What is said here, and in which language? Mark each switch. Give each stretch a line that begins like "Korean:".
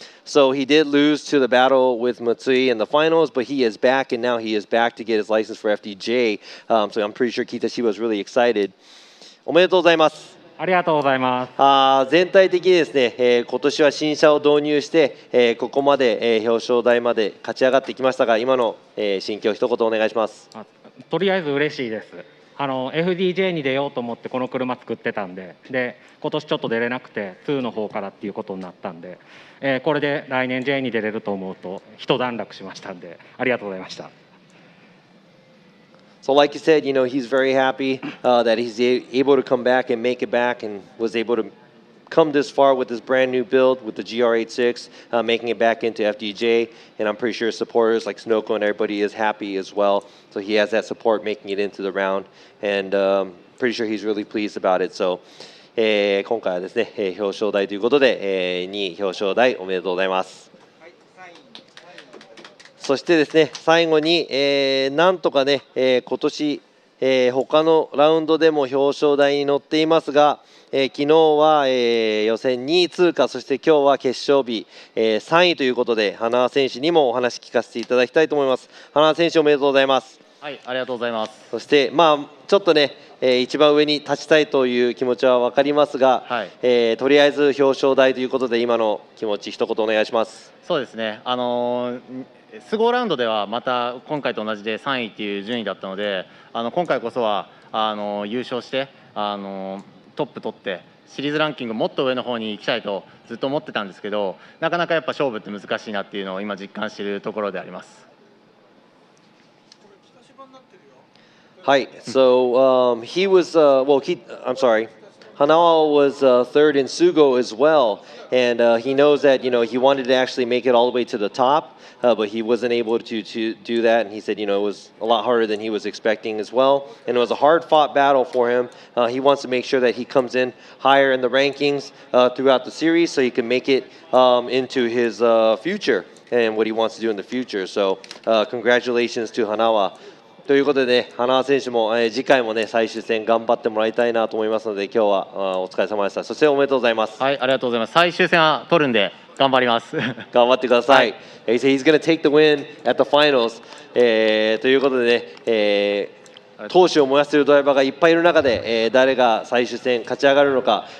English: So he did lose to the battle with Matsui in the finals, but he is back, and now he is back to get his license for FDJ. So I'm pretty sure Kitashiba was really excited.
Japanese: おめでとうございます。ありがとうございます。全体的にですね、今年は新車を導入して、ここまで、表彰台まで勝ち上がってきましたが、今の、心境一言お願いします。とりあえず嬉しいです。FDJ に出ようと思ってこの車作ってたんで、今年ちょっと出れなくて2の方からっていうことになったんで、これで来年 J に出れると思うと一段落しましたんで、ありがとうございました。
English: So like you said, he's very happy that he's able to come back and make it back and was able to come this far with this brand new build with the GR86, making it back into FDJ. And I'm pretty sure supporters like Sunoco and everybody is happy as well. So he has that support making it into the round. And pretty sure he's really pleased about it. So
Japanese: 今回はですね、表彰台ということで、2位表彰台おめでとうございます。そしてですね、最後に、なんとかね、今年、他のラウンドでも表彰台に乗っていますが、昨日は、予選2位通過、そして今日は決勝日、3位ということで、花輪選手にもお話聞かせていただきたいと思います。花輪選手おめでとうございます。はい、ありがとうございます。そして、ちょっとね、一番上に立ちたいという気持ちは分かりますが、はい、とりあえず表彰台ということで、今の気持ち、一言お願いします。そうですね、スゴーラウンドではまた今回と同じで3位っていう順位だったので、今回こそは優勝してトップ取って、シリーズランキングもっと上の方に行きたいとずっと思ってたんですけど、なかなかやっぱ勝負って難しいなっていうのを今、実感しているところであります。
English: Hi, so he was, I'm sorry, Hanawa was third in Sugo as well, and he knows that, he wanted to actually make it all the way to the top, but he wasn't able to do that, and he said, it was a lot harder than he was expecting as well, and it was a hard-fought battle for him. He wants to make sure that he comes in higher in the rankings throughout the series so he can make it into his future and what he wants to do in the future, so congratulations to Hanawa.
Japanese: ということで、ね、花輪選手も、次回も、ね、最終戦頑張ってもらいたいなと思いますので、今日はお疲れ様でした。そしておめでとうございます。はい、ありがとうございます。最終戦は取るんで頑張ります。頑張ってください。
English: He said he's going to take the win at the finals、
Japanese: ということでね、闘志を燃やしているドライバーがいっぱいいる中で、誰が最終戦勝ち上がるのか。